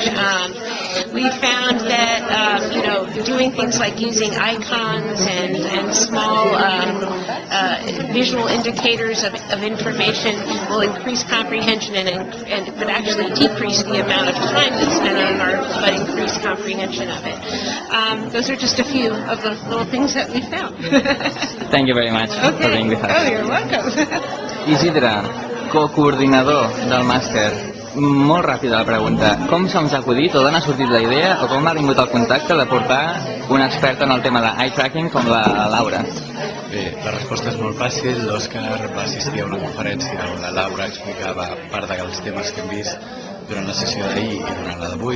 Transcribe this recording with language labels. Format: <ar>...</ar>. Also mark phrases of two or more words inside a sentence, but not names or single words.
<en>We found that doing things like using icons and small visual indicators of information will increase comprehension and could actually decrease the amount of time that's spent on art, but increase comprehension of it. Those are just a few of the little things that we found. Thank you very much for being with us. Oh, you're welcome.</en> <ca>Isidro, co-coordinador del màster. Molt ràpida la pregunta. Com se us ha acudit o d'on ha sortit la idea o com ha vingut el contacte de portar una experta en el tema de</ca> <en>eye tracking</en> <ca>com la Laura? Bé, la resposta és molt fàcil. L'Òscar va assistir a una conferència on la Laura explicava part dels temes que hem vist durant la sessió d'ahir i durant la d'avui.</ca>